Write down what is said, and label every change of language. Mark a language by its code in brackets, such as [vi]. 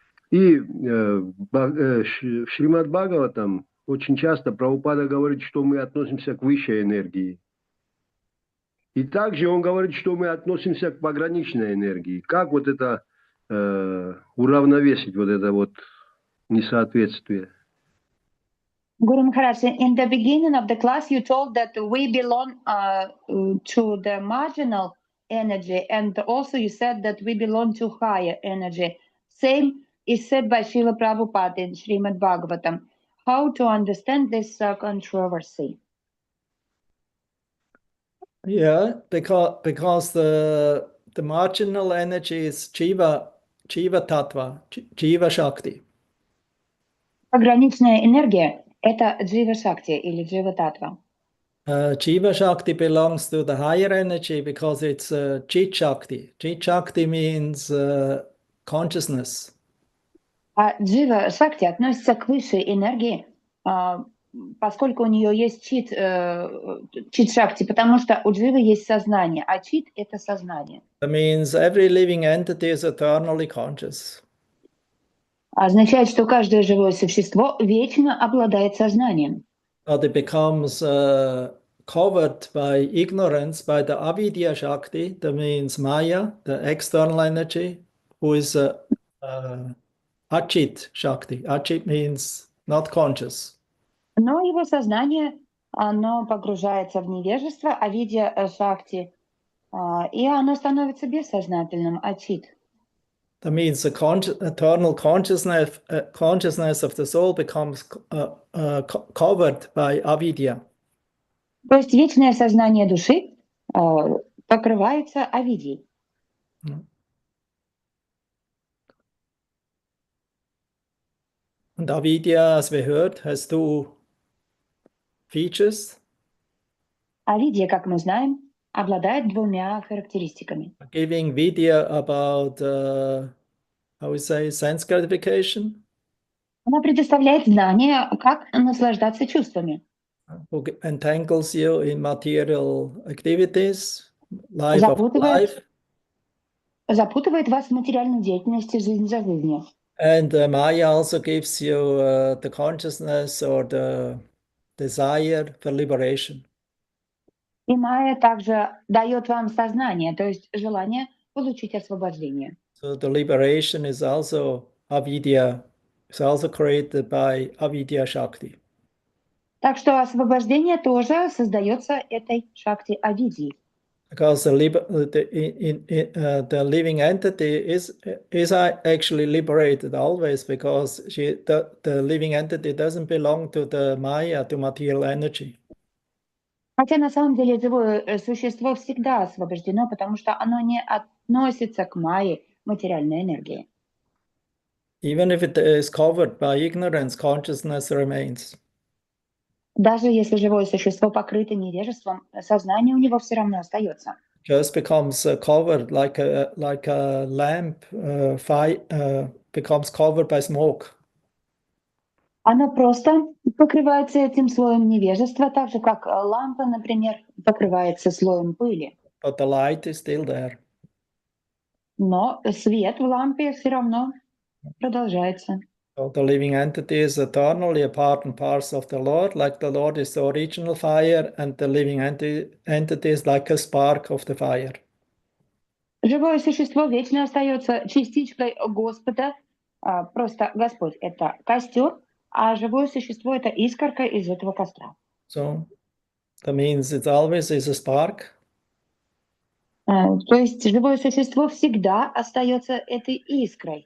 [ru] И в Шримад Бхагаватам очень часто Прабхупада говорит, что мы относимся к высшей энергии. И также он говорит, что мы относимся к пограничной энергии. Как вот это уравновесить, вот это вот несоответствие? [en] Guru Maharaj, in the beginning of the class, you told that we belong to the marginal energy, and also you said that we belong to higher energy. Same is said by Srila Prabhupada in Srimad Bhagavatam. How to understand this controversy? Yeah, because the marginal energy is Jiva Tattva, Jiva Shakti. [ru] Пограничная энергия — это Джива Шакти или Джива Татва. [en] Jiva Shakti belongs to the higher energy because it's Chit Shakti. Chit Shakti means consciousness. [ru] А Джива Шакти относится к высшей энергии, поскольку у нее есть чит Шакти, потому что у Дживы есть сознание, а чит — это сознание. [en] That means every living entity is eternally conscious. [ru] Означает, что каждое живое существо вечно обладает сознанием. [en] But it becomes covered by ignorance by the avidya Shakti, that means Maya, the external energy, who is Achit Shakti. Achit means not conscious. [ru] Но его сознание, оно погружается в невежество, авидья Шакти, и оно становится бессознательным, ачит. [en] That means the eternal consciousness of the soul becomes covered by avidya. [ru] То есть вечное сознание души покрывается авидьей. [en] Und avidya, as we heard, has two features. [ru] Avidya, как мы знаем, обладает двумя характеристиками. [en] Giving vidya about, how we say, sense gratification. [ru] Она предоставляет знания, как наслаждаться чувствами. [en] Who entangles you in material activities, life of life. [ru] Запутывает вас в материальной деятельности жизнь за жизнью. [en] And Maya also gives you the consciousness or the desire for liberation. [ru] И майя также дает вам сознание, то есть желание получить освобождение. [en] So the liberation is also avidya, is also created by avidya Shakti. [ru] Так что освобождение тоже создается этой шакти авидии. [en] Because the living entity is actually liberated always, because the living entity doesn't belong to the Maya, to material energy. [ru] Хотя на самом деле живое существо всегда освобождено, потому что оно не относится к майе, материальной энергии. [en] Even if it is covered by ignorance, consciousness remains. [ru] Даже если живое существо покрыто невежеством, сознание у него все равно остается. [en] Just becomes covered like a lamp, becomes covered by smoke. [ru] Оно просто покрывается этим слоем невежества, так же как лампа, например, покрывается слоем пыли. [en] But the light is still there. [ru] Но свет в лампе все равно продолжается. [en] So the living entity is eternally a part and parcel of the Lord, like the Lord is the original fire, and the living entity is like a spark of the fire. [ru] Живое существо вечно остается частичкой Господа. Просто Господь — это костер, а живое существо — это искорка из этого костра. [en] So that means it always is a spark. [ru] То есть живое существо всегда остается этой искрой.